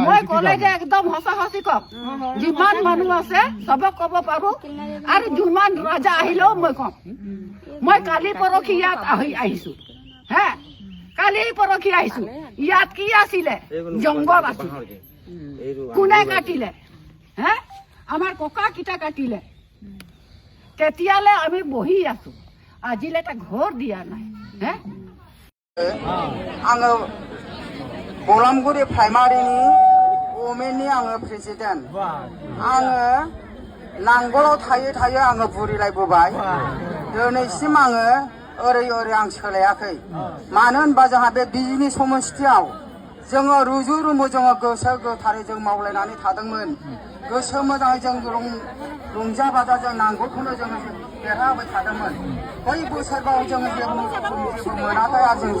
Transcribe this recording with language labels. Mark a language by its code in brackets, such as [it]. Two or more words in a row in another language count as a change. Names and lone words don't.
[as] মই ক'লে যে একদম সঁচা কওক যিমান মানুহ আছে চবক ক'ব পাৰো আৰু যিমান ৰজা আহিলেও মই কম মই কালি পৰহি ইয়াত আহিছো হে কালি পৰহি আহিছো ইয়াত কি আছিলে জংগল আছিল কোনে কাটিলে হে আমাৰ ককা কিটা কাটিলে তেতিয়ালে আমি বহি আছো আজিলে এটা ঘৰ দিয়া নাই হে [brx] आङो बलामगुरि प्राइमारिनि वमेननि आङो प्रेसिडेन्ट आङो नांगोलाव थायै आङो बुरिलायबोबाय दिनैसिम आङो ओरै आं सोलायाखै मानो होनबा जोंहा बे बिजनी समस्थियाव जोङो रुजु रुमु जोङो गोसो गोथारै जों मावलायनानै थादोंमोन गोसो मोजाङै जों रंजा बाजा जों नांगौखौनो जोङो देरहाबाय थादोंमोन बै बोसोराव जोङो जेबो मोनाखै आरो जों